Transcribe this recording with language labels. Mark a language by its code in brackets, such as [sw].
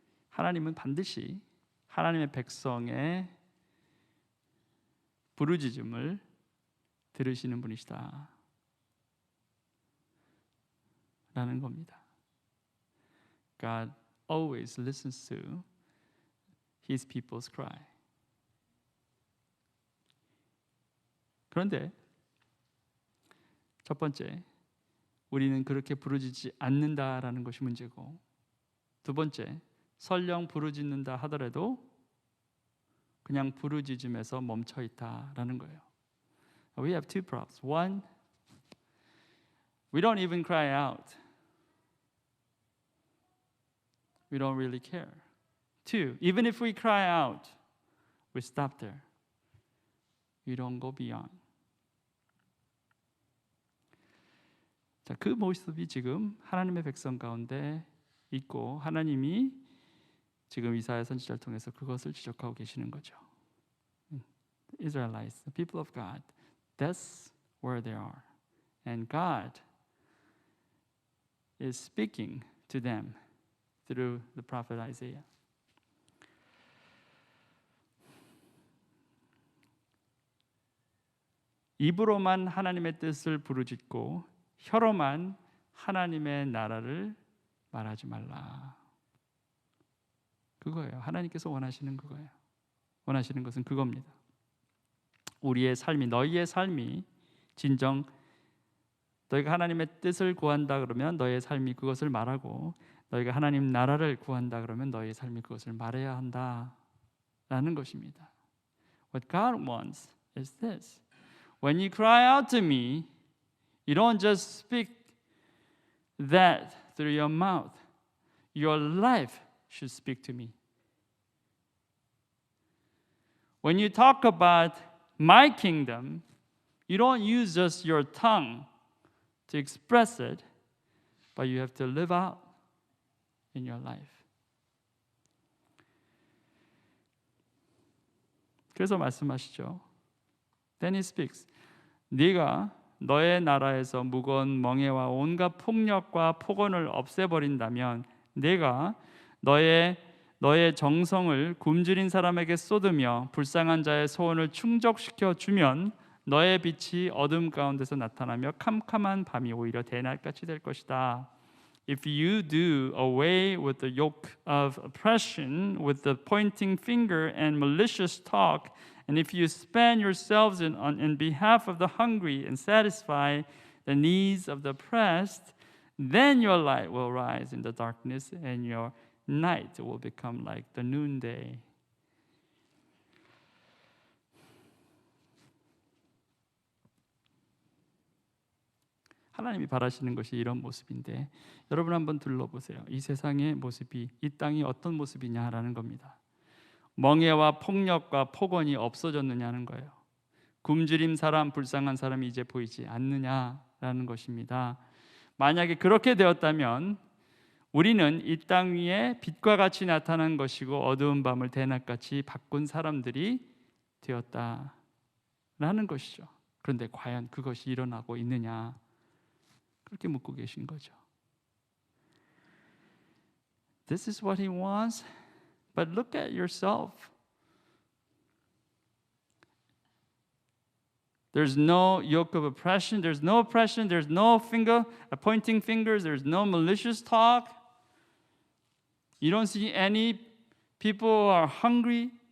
[ko] 하나님은 반드시 하나님의 백성의 부르짖음을 들으시는 분이시다 라는 겁니다. [en] God always listens to His people's cry. [ko] 그런데 첫 번째, 우리는 그렇게 부르짖지 않는다라는 것이 문제고, 두 번째, 설령 부르짖는다 하더라도 그냥 부르짖음에서 멈춰 있다라는 거예요. [en] We have two problems. One, we don't even cry out. We don't really care. Two, even if we cry out, we stop there. We don't go beyond. [ko] 자, 그 모습이 지금 하나님의 백성 가운데 있고 하나님이 지금 이사야 선지자를 통해서 그것을 지적하고 계시는 거죠. [en] Israelites, the people of God, that's where they are. And God is speaking to them through the prophet Isaiah. [ko] 입으로만 하나님의 뜻을 부르짖고 혀로만 하나님의 나라를 말하지 말라. 그거예요. 하나님께서 원하시는 그거예요. 원하시는 것은 그겁니다. 우리의 삶이, 너희의 삶이 진정 너희가 하나님의 뜻을 구한다 그러면 너희의 삶이 그것을 말하고, 너희가 하나님 나라를 구한다 그러면 너희의 삶이 그것을 말해야 한다라는 것입니다. [en] What God wants is this. When you cry out to me, you don't just speak that through your mouth. Your life should speak to me. When you talk about my kingdom, you don't use just your tongue to express it, but you have to live out in your life. [ko] 그래서 말씀하시죠. [en] Then he speaks. [ko] 네가 너의 나라에서 무거운 멍에와 온갖 폭력과 폭언을 없애버린다면, 내가 너의 정성을 굶주린 사람에게 쏟으며 불쌍한 자의 소원을 충족시켜 주면 너의 빛이 어둠 가운데서 나타나며 캄캄한 밤이 오히려 대낮같이 될 것이다. [en] If you do away with the yoke of oppression, with the pointing finger and malicious talk, and if you spend yourselves in behalf of the hungry and satisfy the needs of the oppressed, then your light will rise in the darkness and your night will become like the noonday. [ko] 하나님이 바라시는 것이 이런 모습인데 여러분 한번 둘러보세요. 이 세상의 모습이 이 땅이 어떤 모습이냐라는 겁니다. 멍해와 폭력과 폭언이 없어졌느냐는 거예요. 굶주림 사람, 불쌍한 사람이 이제 보이지 않느냐라는 것입니다. 만약에 그렇게 되었다면 우리는 이 땅 위에 빛과 같이 나타난 것이고 어두운 밤을 대낮같이 바꾼 사람들이 되었다라는 것이죠. 그런데 과연 그것이 일어나고 있느냐? 그렇게 묻고 계신 거죠. [en] This is what he wants, but look at yourself. There's no yoke of oppression. There's no oppression. There's no pointing fingers. There's no malicious talk. You don't see any people who are hungry.